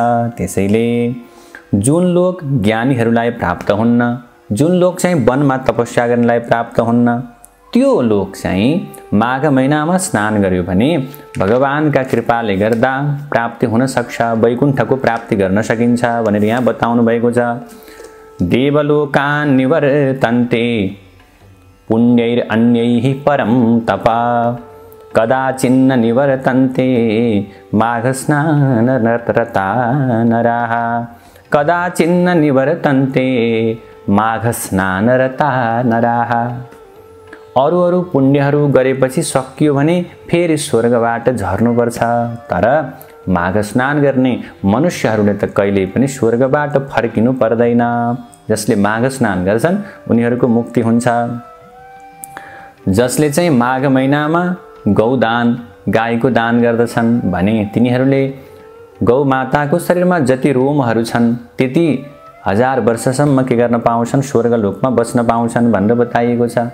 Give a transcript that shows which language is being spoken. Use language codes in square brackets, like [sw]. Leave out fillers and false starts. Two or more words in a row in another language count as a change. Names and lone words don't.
[ne] त्यसैले जुन लोक ज्ञानीहरूलाई प्राप्त हुन्न, जुन लोक चाहिँ वनमा तपस्या गर्नलाई प्राप्त हुन्न, त्यो लोक चाहिँ माघ महिनामा स्नान गर्यो भने भगवानका कृपाले गर्दा प्राप्ति हुन सक्छ, वैकुण्ठको प्राप्ति गर्न सकिन्छ भनेर यहाँ बताउनु भएको छ। [sa] देवलोकान् निवर्तन्ते पुण्यैरन्यैः परं तप कदाचिन्न निवर्तन्ते माघ स्नानरता नराः, कदाचिन्न निवर्तन्ते माघ स्नानरता नराः। [ne] अरू पुण्यहरू गरेपछि सकियो भने फेरि स्वर्गबाट झर्नुपर्छ, तर माघ स्नान गर्ने मनुष्यहरूले त कहिल्यै पनि स्वर्गबाट फर्किनु पर्दैन। जसले माघ स्नान गर्छन् उनीहरूको मुक्ति हुन्छ। जसले चाहिँ माघ महिनामा गौदान, गाईको दान गर्दछन् भने तिनीहरूले गौमाताको शरीरमा जति रोमहरू छन् त्यति 1000 वर्षसम्म के गर्न पाउँछन्, स्वर्गलोकमा बस्न पाउँछन् भनेर बताइएको छ।